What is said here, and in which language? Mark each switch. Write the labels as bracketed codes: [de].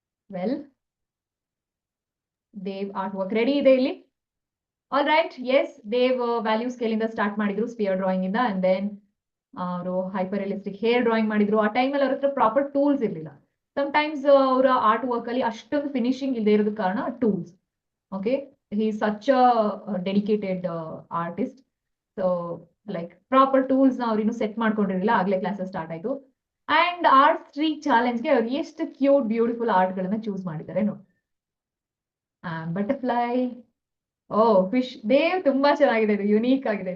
[kn] Well, Dev art work ready ಇದೆ ಇಲ್ಲಿ. All right, S, Dev value scale ಇಂದ ಸ್ಟಾರ್ಟ್ ಮಾಡಿದ್ರು, ಸ್ಪಿಯರ್ ಡ್ರಾಯಿಂಗ್ ಇಂದ. ಅಂಡ್ ದೆನ್ ಅವರು ಹೈಪರ್ ರಿಯಲಿಸ್ಟಿಕ್ ಹೇರ್ ಡ್ರಾಯಿಂಗ್ ಮಾಡಿದ್ರು. ಆ ಟೈಮಲ್ಲಿ ಅವ್ರ ಹತ್ರ ಪ್ರಾಪರ್ ಟೂಲ್ಸ್ ಇರಲಿಲ್ಲ. ಸಮ್ಟೈಮ್ಸ್ ಅವರ ಆರ್ಟ್ ವರ್ಕ್ ಅಲ್ಲಿ ಅಷ್ಟೊಂದು ಫಿನಿಶಿಂಗ್ ಇಲ್ಲದೆ ಇರೋದ ಕಾರಣ tools. [en] Okay, he is such a dedicated artist. So like proper tools [kn] na ಅವ್ರು ಇನ್ನು ಸೆಟ್ ಮಾಡ್ಕೊಂಡಿರಲಿಲ್ಲ, ಆಗ್ಲೇ ಕ್ಲಾಸಸ್ ಸ್ಟಾರ್ಟ್ ಆಯ್ತು. ಅಂಡ್ ಆರ್ಟ್ ಸ್ಟ್ರೀಟ್ ಚಾಲೆಂಜ್ಗೆ ಅವ್ರು ಎಷ್ಟು ಕ್ಯೂಟ್ ಬ್ಯೂಟಿಫುಲ್ ಆರ್ಟ್ ಗಳನ್ನ ಚೂಸ್ ಮಾಡಿದ್ದಾರೆ ನೋಡಿ. ಬಟರ್ಫ್ಲೈ, ಓ ಫಿಶ್. ದೇವ್ ತುಂಬಾ ಚೆನ್ನಾಗಿದೆ, ಇದು ಯುನೀಕ್ ಆಗಿದೆ.